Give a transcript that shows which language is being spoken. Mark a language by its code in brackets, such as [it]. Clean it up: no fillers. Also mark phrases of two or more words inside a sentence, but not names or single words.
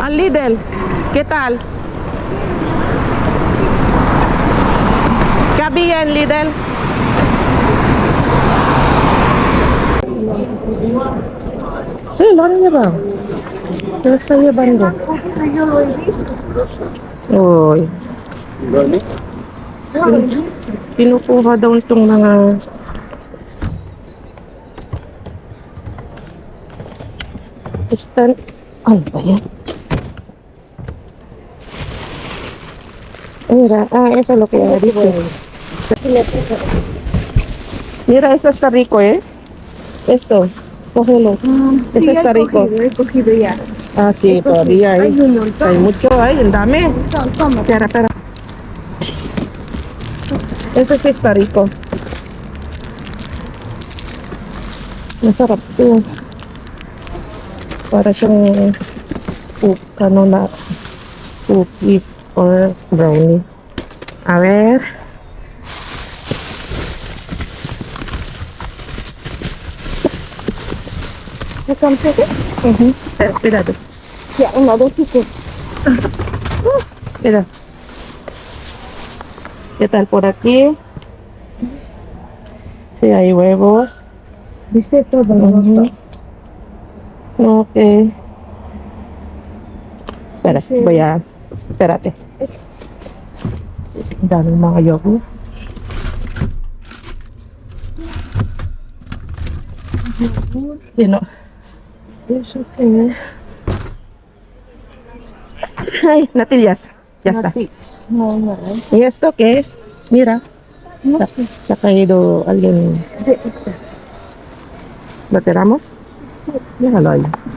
[es] Al Lidl. ¿Qué tal? ¿Qué había en Lidl? Sí, lo han llevado. Lo está llevando. Yo lo he visto. Uy. [tl] Kinukuha daw itong mga stand. Ano ba yan? [es] Mira, eso es lo que dice. Mira, eso está rico, ¿eh? Esto, cógelo. Sí, Eso está rico. he cogido ya. Ah, sí, todavía hay. Hay un montón. Hay mucho, hay, el dame. Toma. Espera. Ese sí está rico. [tl] Masarap to. Para siyang [en] cookies or brownie. [es] A ver. ¿Se compré? Espera. Ya, una, dos y tres. Mira. ¿Qué tal por aquí? Sí, hay huevos. ¿Viste todo? Ujú. Ok. Espera, Sí. espérate. Sí, [tl] ang daming mga yogurt. Sino? [es] ¿Eso qué es? Ay, natillas. Ya está. Natives. No, no. ¿Y esto qué es? Mira. No Se sé. ha caído alguien. De estas. ¿Lo tiramos? Déjalo ahí.